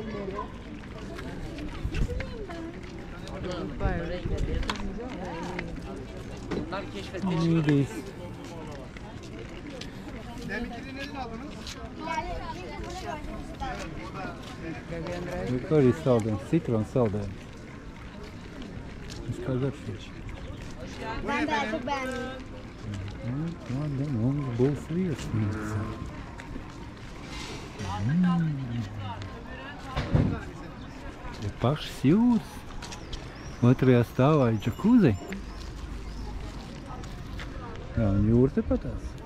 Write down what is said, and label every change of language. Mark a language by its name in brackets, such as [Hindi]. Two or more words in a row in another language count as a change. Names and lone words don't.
[Latvian] Mīdīs. Tur arī saldējums, citronu saldējums. Es kā garšīšu. [Turkish] Ben daha çok beğendim. [Latvian] Mums būs viesnīca. Ir pašas jūras. Otrajā stāvā ir džakuzi. Jā, un jūra tepatās.